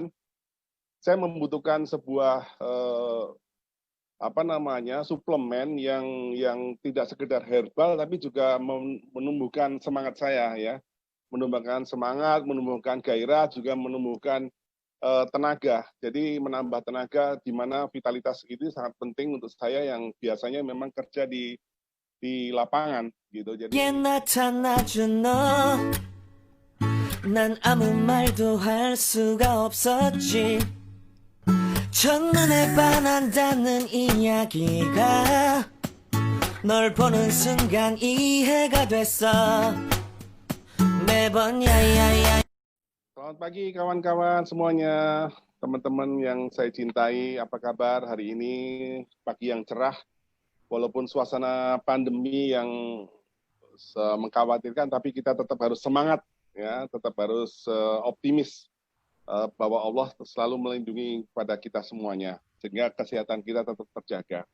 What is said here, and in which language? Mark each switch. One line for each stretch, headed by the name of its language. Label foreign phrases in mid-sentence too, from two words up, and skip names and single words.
Indonesian: Saya membutuhkan sebuah suplemen yang tidak sekedar herbal tapi juga menumbuhkan semangat saya ya, menumbuhkan semangat, menumbuhkan gairah, juga menumbuhkan tenaga. Jadi menambah tenaga, di mana vitalitas itu sangat penting untuk saya yang biasanya memang kerja di lapangan gitu. Jadi
Korean: 난 아무 말도 할 수가 없었지. 첫눈에 반한다는 이야기가 널 보는 순간 이해가 됐어. 매번 야야야.
Indonesian: Selamat pagi kawan-kawan semuanya, teman-teman yang saya cintai, apa kabar hari ini? Pagi yang cerah, walaupun suasana pandemi yang mengkhawatirkan, tapi kita tetap harus semangat, ya, tetap harus optimis bahwa Allah selalu melindungi pada kita semuanya, sehingga kesehatan kita tetap terjaga.